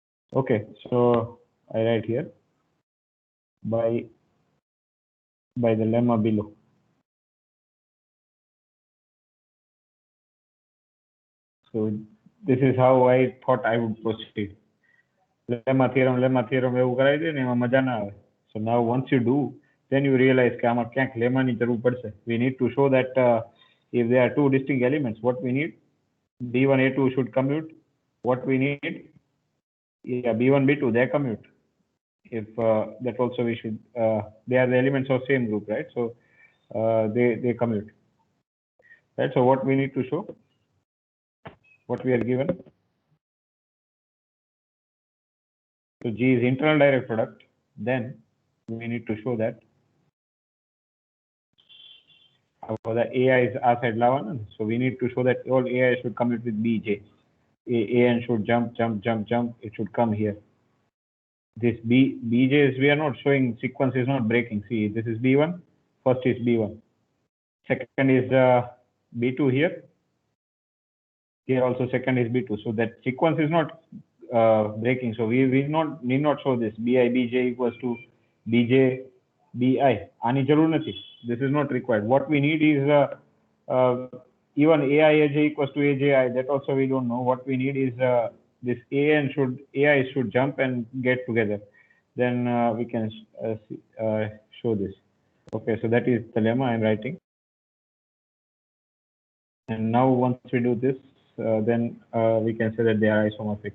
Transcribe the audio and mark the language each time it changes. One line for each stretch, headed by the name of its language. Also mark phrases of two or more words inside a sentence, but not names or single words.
English: Okay, so I write here by the lemma below. So this is how I thought I would proceed. lemma theorem
Gujarati: એવું કરાવી દે ને એમાં મજા ના આવે.
English: So now once you do, then you realize
Gujarati: કે આમાં ક્યાંક lemma ની જરૂર પડશે.
English: We need to show that if there are two distinct elements, what we need, B1 A2 should commute. What we need, yeah, B1 B2 they commute. If that also we should, they are the elements of same group, right? So they commute, right? So what we need to show, what we are given. So G is internal direct product. Then we need to show that the AI is આ side
Gujarati: લાવવાના ને.
English: So we need to show that all AI should commute with BJ. AN should jump. It should come here. This BJs we are not showing, sequence is not breaking. See, this is B1. First is B1. Second is B2 here. Here also second is B2. So that sequence is not breaking. So we need not show this BI BJ equals to BJ BI.
Gujarati: આની જરૂર નથી.
English: This is not required. What we need is even AI AJ equals to AJI. That also we don't know. What we need is this AI should jump and get together. Then we can show this. Okay, so that is the lemma I'm writing. And now once we do this, then we can say that they are isomorphic.